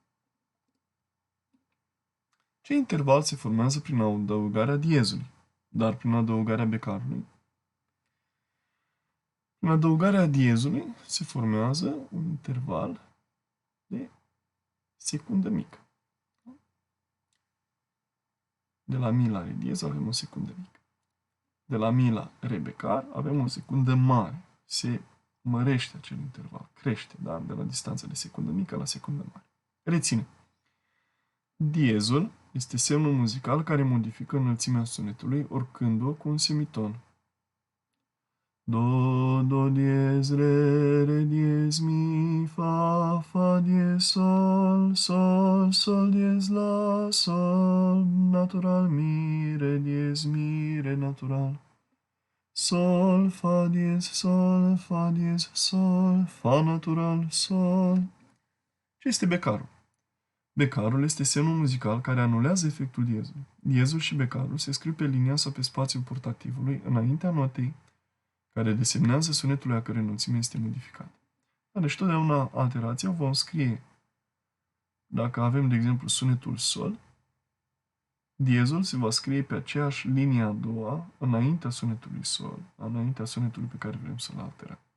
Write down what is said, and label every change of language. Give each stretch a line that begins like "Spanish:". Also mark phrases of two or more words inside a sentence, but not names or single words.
Romanian: Ce interval se formează prin adăugarea diezului, dar prin adăugarea becarului? Prin adăugarea diezului se formează un interval de secundă mică. De la mi la re diez avem o secundă mică. De la mi la re becar avem o secundă mare. Se mărește acel interval, crește, da? De la distanța de secundă mică la secundă mare. Reține. Diezul este semnul muzical care modifică înălțimea sunetului, oricând-o cu un semiton. Do, do diez, re, re diez, mi, fa, fa diez, sol, sol, sol diez, la, sol, natural, mi, re natural. Sol, fa diez, sol, fa diez, sol, fa natural, sol. Ce este becarul? Becarul este semnul muzical care anulează efectul diezului. Diezul și becarul se scriu pe linia sau pe spațiul portativului înaintea notei care desemnează sunetul a cărei înălțime este modificată. Deci totdeauna alterația o vom scrie. Dacă avem, de exemplu, sunetul sol, diezul se va scrie pe aceeași linie a doua, înaintea sunetului sol, înaintea sunetului pe care vrem să-l alterăm.